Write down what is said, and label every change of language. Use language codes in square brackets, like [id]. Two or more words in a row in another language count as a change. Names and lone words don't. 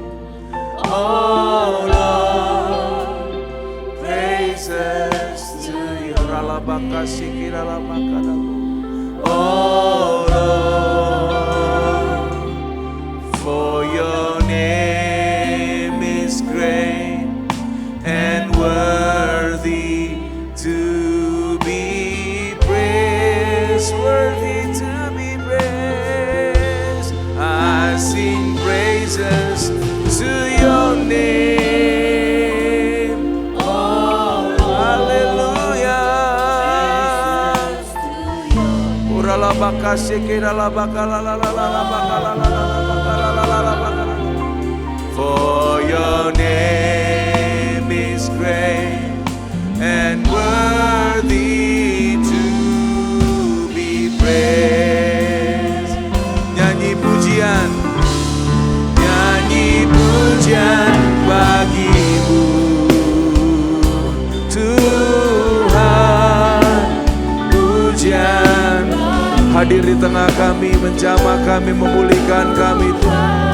[en] oh Lord, praises to your oh Lord, for your name is great and worthy to be praised, worthy to be praised. I sing praises to your name, oh hallelujah. Urala baka shekera baka la la la la la baka la la la la baka la la la la baka. For your name is great and worthy to be praised. [id] Nyanyi pujian bagimu Tuhan, pujian hadir di tengah kami, menjamah kami, memulihkan kami Tuhan.